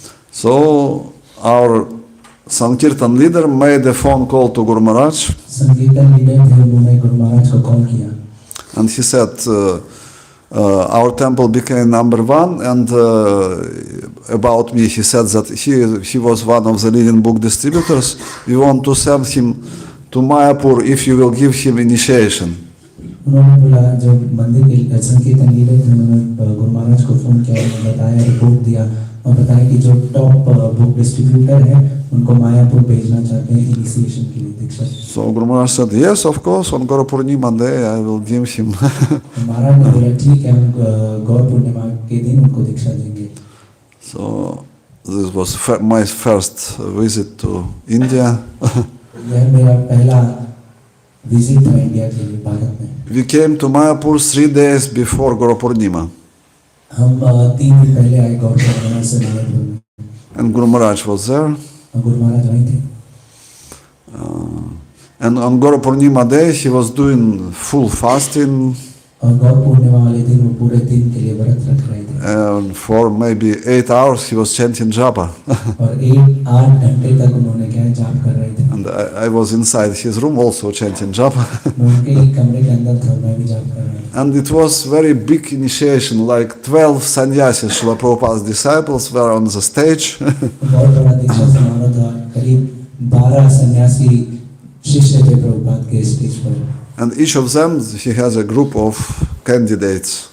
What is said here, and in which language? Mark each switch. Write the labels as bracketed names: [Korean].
[English] So our Sankirtan leader made a phone call to Guru Maharaj. [Hindi] संकीर्तन leader थे, उन्होंने गुरु महाराज को कॉल किया [English] And he said, our temple became number one, and about me, he said that he was one of the leading book distributors. We want to send him to Mayapur if you will give him initiation. [Hindi] उन्होंने बोला, जो मंदिर के संकीर्तन leader थे, उन्होंने गुरु महाराज को phone किया, उन्होंने बताया, रिपोर्ट दिया और बताया कि जो टॉप बुक डिस्ट्रीब्यूटर है, उनको मायापुर भेजना चाहते हैं इनिशिएशन के लिए, दीक्षा। [English] So Guru Maharaj said, yes, of course, on Gaura Purnima day I will give him. [Hindi] महाराज ने बोला, ठीक है, हम गौर पूर्णिमा के दिन उनको दीक्षा देंगे। [English] So this was my first visit to India. [Hindi] यह मेरा पहला विजिट था इंडिया के लिए, भारत में। [English] We came to Mayapur 3 days before Gaura Purnima. [Hindi] हम 3 दिन पहले आए गौर पूर्णिमा से मायापुर में। [English] And Guru Maharaj was there. [Hindi] Guru Maharaj वहीं थे। [English] And on Gaura Purnima day he was doing full fasting. [Hindi] और गौर पूर्णिमा वाले दिन वो पूरे दिन के लिए व्रत रख रहे थे। [English] And for maybe 8 hours he was chanting japa. [Hindi] और 8 घंटे तक उन्होंने क्या जाप कर रहे थे। [English] And I was inside his room also chanting japa. [Hindi] उनके ही कमरे के अंदर था, मैं भी जाप कर रहा था। [English] And it was very big initiation, like 12 sannyasis, Srila Prabhupada's disciples were on the stage. [Hindi] बहुत बड़ा दीक्षा समारोह था, करीब 12 सन्यासी शिष्य थे प्रभुपाद के स्टेज पर। [English] And each of them, he has a group of candidates.